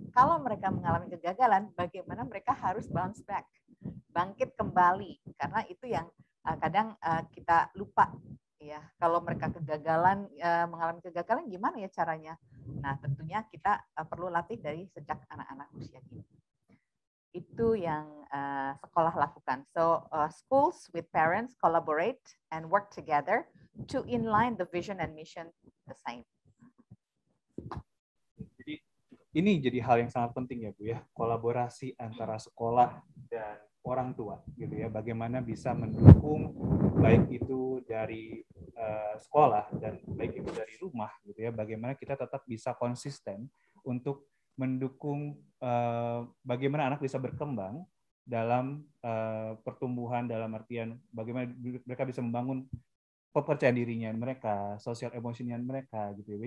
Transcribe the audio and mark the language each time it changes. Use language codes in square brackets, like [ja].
[id] Kalau mereka mengalami kegagalan, bagaimana mereka harus [en] bounce back, [id] bangkit kembali, karena itu yang kadang kita lupa ya. Kalau mereka kegagalan, mengalami kegagalan, gimana ya caranya? Nah, tentunya kita perlu latih dari sejak anak-anak usia dini. Itu yang sekolah lakukan. [en] So schools with parents collaborate and work together to inline the vision and mission the same. [id] Jadi ini jadi hal yang sangat penting ya Bu ya, kolaborasi antara sekolah dan orang tua gitu ya, bagaimana bisa mendukung baik itu dari sekolah dan baik itu dari rumah gitu ya, bagaimana kita tetap bisa konsisten untuk mendukung bagaimana anak bisa berkembang dalam pertumbuhan, dalam artian bagaimana mereka bisa membangun kepercayaan dirinya mereka, sosial emosinya mereka gitu ya.